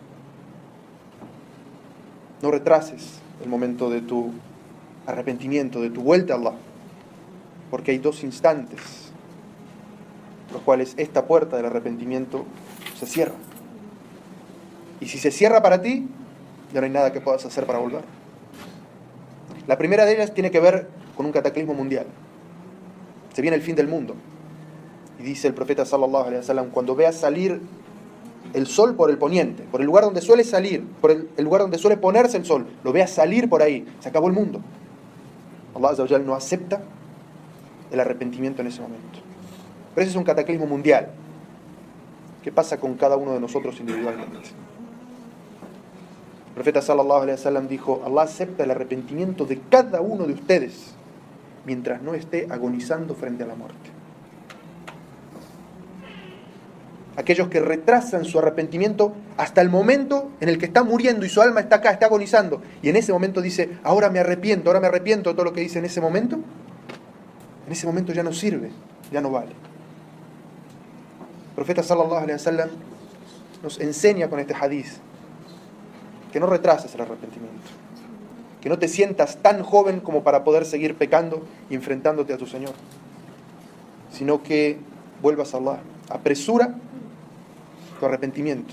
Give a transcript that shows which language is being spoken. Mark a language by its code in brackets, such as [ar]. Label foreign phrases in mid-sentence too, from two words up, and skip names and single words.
[es] No retrases el momento de tu arrepentimiento, de tu vuelta a Allah, porque hay 2 instantes los cuales esta puerta del arrepentimiento se cierra. Y si se cierra para ti, ya no hay nada que puedas hacer para volver. La primera de ellas tiene que ver con un cataclismo mundial. Se viene el fin del mundo. Y dice el profeta [ar] صلى الله عليه وسلم, [es] cuando veas salir el sol por el poniente, por el lugar donde suele salir, por el lugar donde suele ponerse el sol, lo veas salir por ahí, se acabó el mundo. [ar] الله عز وجل [es] no acepta el arrepentimiento en ese momento. Pero ese es un cataclismo mundial. ¿Qué pasa con cada uno de nosotros individualmente? El profeta [ar] صلى الله عليه وسلم [es] dijo, Allah acepta el arrepentimiento de cada uno de ustedes mientras no esté agonizando frente a la muerte. Aquellos que retrasan su arrepentimiento hasta el momento en el que está muriendo y su alma está acá, está agonizando, y en ese momento dice, ahora me arrepiento de todo lo que hice en ese momento ya no sirve, ya no vale. El profeta [ar] صلى الله عليه وسلم [es] nos enseña con este hadith que no retrases el arrepentimiento, que no te sientas tan joven como para poder seguir pecando y enfrentándote a tu Señor, sino que vuelvas a Allah. Apresura tu arrepentimiento.